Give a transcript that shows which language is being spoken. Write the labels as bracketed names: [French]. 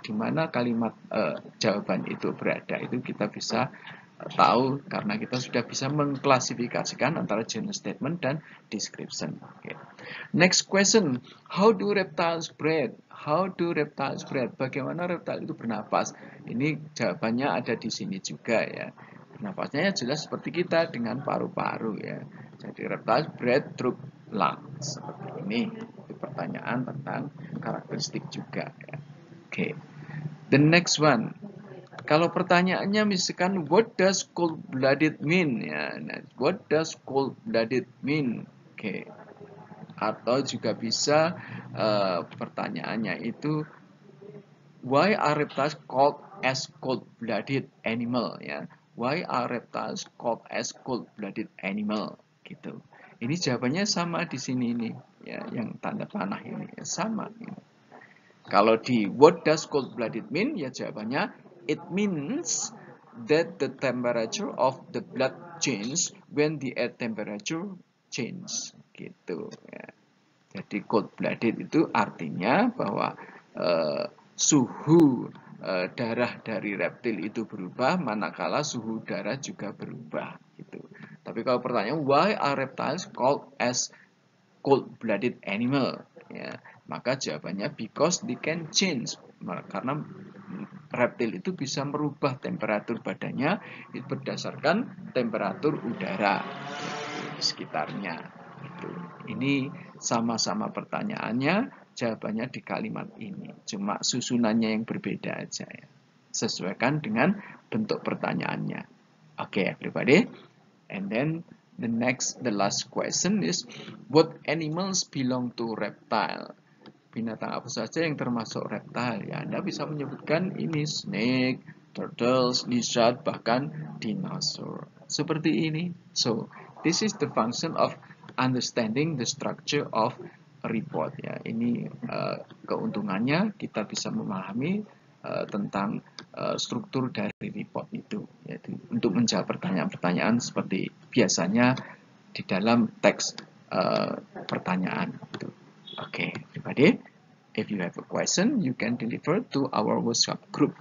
[Indonesian] Di mana kalimat jawaban itu berada, itu kita bisa tahu karena kita sudah bisa mengklasifikasikan antara general statement dan description. [English] Okay. Next question, how do reptiles breathe? How do reptiles breathe? [Indonesian] Bagaimana reptil itu bernapas? Ini jawabannya ada di sini juga ya. Bernapasnya jelas seperti kita dengan paru-paru ya. Jadi [English] reptiles breathe through lungs [Indonesian] seperti ini. Itu pertanyaan tentang karakteristik juga ya. [English] Oke. Okay. The next one. [Indonesian] Kalau pertanyaannya misalkan [English] what does cold-blooded mean ya, [Indonesian] nah, [English] what does cold-blooded mean? Oke. [Indonesian] Atau juga bisa pertanyaannya itu [English] why are reptiles called as cold-blooded animal ya? Why are reptiles called as cold-blooded animal gitu. [Indonesian] Ini jawabannya sama di sini ini ya, yang tanda panah ini ya, sama ini. Kalau di [English] what does cold-blooded mean [Indonesian] ya jawabannya [English] it means that the temperature of the blood change when the air temperature change gitu ya. [Indonesian] Jadi cold-blooded itu artinya bahwa suhu darah dari reptil itu berubah manakala suhu udara juga berubah gitu. Tapi kalau pertanyaan [English] why are reptiles called as cold-blooded animal [Indonesian] ya, maka jawabannya [English] because they can change, [Indonesian] karena reptil itu bisa merubah temperatur badannya itu berdasarkan temperatur udara di sekitarnya. Ini sama-sama pertanyaannya, jawabannya di kalimat ini, cuma susunannya yang berbeda aja ya. Sesuaikan dengan bentuk pertanyaannya. [English] Okay, everybody. And then the last question is, what animals belong to reptile? [Indonesian] Binatang apa saja yang termasuk reptile? Ya, Anda bisa menyebutkan ini snake, turtles, lizard, bahkan dinosaur. Seperti ini. [English] So, this is the function of understanding the structure of a report. [Indonesian] Ya, ini keuntungannya kita bisa memahami tentang struktur dari report itu, yaitu untuk menjawab pertanyaan-pertanyaan seperti biasanya di dalam teks pertanyaan itu. [English] Okay, everybody, if you have a question, you can deliver to our WhatsApp group.